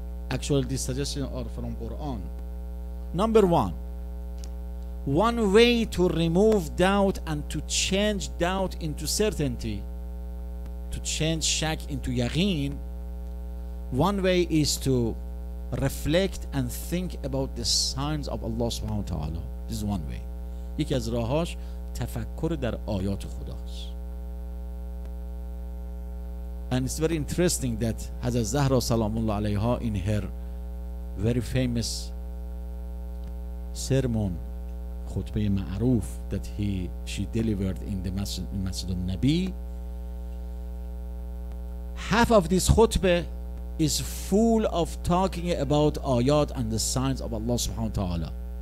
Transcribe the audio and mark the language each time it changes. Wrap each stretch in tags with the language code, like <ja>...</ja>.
<en>Actually, these suggestions are from Quran. Number one way to remove doubt and to change doubt into certainty, to change shak into yaqeen, one way is to reflect and think about the signs of Allah subhanahu wa ta'ala. This is one way.</en> <fa>یکی از راهاش تفکر در آیات خداست.</fa> <en>And it's very interesting that Hazrat Zahra Salamullah alayha, in her very famous sermon, khutbah ma'ruf, that she delivered in the Masjid Al-Nabi, half of this khutbah is full of talking about ayat and the signs of Allah subhanahu wa ta'ala.</en>